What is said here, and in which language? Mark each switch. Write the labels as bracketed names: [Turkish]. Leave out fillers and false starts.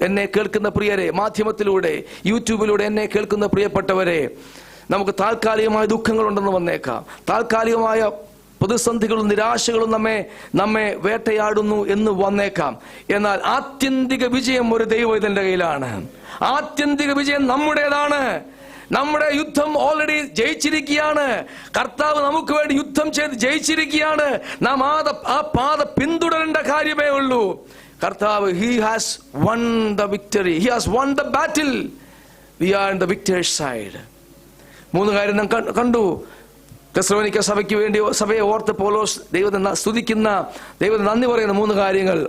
[Malayalam] എന്നെ കേൾക്കുന്ന പ്രിയരെ, മാധ്യമത്തിലൂടെ, യൂട്യൂബിലൂടെ എന്നെ കേൾക്കുന്ന പ്രിയപ്പെട്ടവരെ, നമുക്ക് താൽക്കാലികമായ ദുഃഖങ്ങളുണ്ടെന്ന് വന്നേക്കാം, താൽക്കാലികമായ പ്രതിസന്ധികളും നിരാശകളും നമ്മെ വേട്ടയാടുന്നു എന്ന് വന്നേക്കാം. എന്നാൽ ആത്യന്തിക വിജയം ഒരു ദൈവത്തിന്റെ കയ്യിലാണ്. ആത്യന്തിക വിജയം നമ്മുടേതാണ്. നമ്മുടെ യുദ്ധം ഓൾറെഡി ജയിച്ചിരിക്കുകയാണ്. കർത്താവ് നമുക്ക് വേണ്ടി യുദ്ധം ചെയ്ത് ജയിച്ചിരിക്കുകയാണ്. നാം ആ പാത പിന്തുടരേണ്ട കാര്യമേ ഉള്ളൂ. [English] കർത്താവ്, he has won the victory, he has won the battle, we are in the victor's side. [Malayalam] 3 കാര്യം നാം കണ്ടു. തെസ്സലോനിക്ക സഭയ്ക്ക് വേണ്ടി, സഭയെ ഓർത്ത് പൗലോസ് ദൈവത്തെ സ്തുതിക്കുന്ന, ദൈവത്തെ നന്ദി പറയുന്ന 3 കാര്യങ്ങൾ.